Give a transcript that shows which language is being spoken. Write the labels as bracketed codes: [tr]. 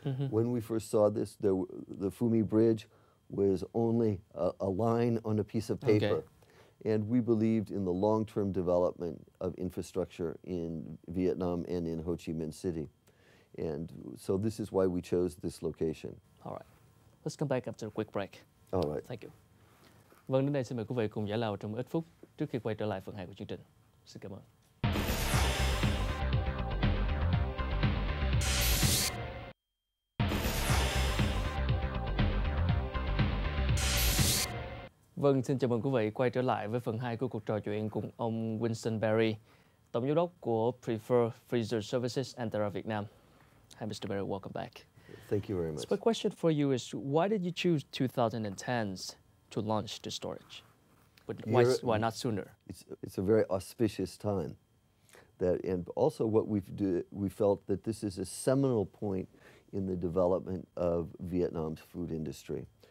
[en] When we first saw this, the Phu My Bridge was only a line on a piece of paper. And we believed in the long-term development of infrastructure in Vietnam and in Ho Chi Minh City. And so this is why we chose this location. All right. Let's come back after a quick break. All right. Thank you. [vi] Vâng, đến đây xin mời quý vị cùng giải lao trong ít phút trước khi quay trở lại phần 2 của chương trình. Xin cảm ơn. Vâng, xin chào mừng quý vị quay trở lại với phần 2 của cuộc trò chuyện cùng ông Winston Barrie, Tổng giám đốc của Preferred Freezer Services Antara Vietnam. [en] Hi, Mr. Barrie, welcome back. Thank you very much. So my question for you is, why did you choose 2010s to launch the storage? But why not sooner? It's a very auspicious time. And also what we felt that this is a seminal point in the development of Vietnam's food industry.